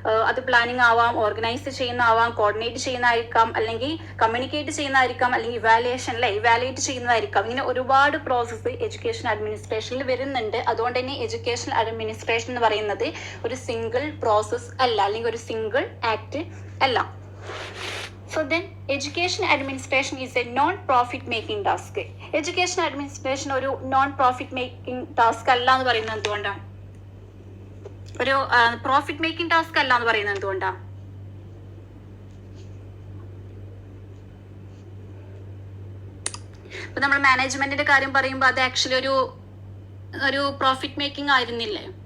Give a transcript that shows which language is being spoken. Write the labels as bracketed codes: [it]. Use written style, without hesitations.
[ml] അത് പ്ലാനിങ് ആവാം, organise ചെയ്യുന്നതാവാം, coordinate ചെയ്യുന്നതായിരിക്കാം, അല്ലെങ്കിൽ കമ്മ്യൂണിക്കേറ്റ് ചെയ്യുന്നതായിരിക്കാം, അല്ലെങ്കിൽ ഇവാലുവേഷൻ അല്ലെ ഇവാലുവേറ്റ് ചെയ്യുന്നതായിരിക്കാം. ഇങ്ങനെ ഒരുപാട് പ്രോസസ്സ് എഡ്യൂക്കേഷൻ അഡ്മിനിസ്ട്രേഷനിൽ വരുന്നുണ്ട്. അതുകൊണ്ട് തന്നെ എഡ്യൂക്കേഷൻ അഡ്മിനിസ്ട്രേഷൻ എന്ന് പറയുന്നത് ഒരു സിംഗിൾ പ്രോസസ് അല്ല, അല്ലെങ്കിൽ ഒരു സിംഗിൾ ആക്ട് അല്ല. [en] So then education administration is a non-profit making task. [ml] Education administration ഒരു [en] non-profit making task [ml] അല്ല എന്ന് പറയുന്നത് എന്തുകൊണ്ടാണ്? ഒരു പ്രോഫിറ്റ് മേക്കിംഗ് ടാസ്ക് അല്ല എന്ന് പറയുന്നത് എന്തുകൊണ്ടാണ്? ഇപ്പൊ നമ്മൾ മാനേജ്മെന്റിന്റെ കാര്യം പറയുമ്പോൾ അത് ആക്ച്വലി ഒരു പ്രോഫിറ്റ് മേക്കിംഗ് ആയിരുന്നില്ലേ?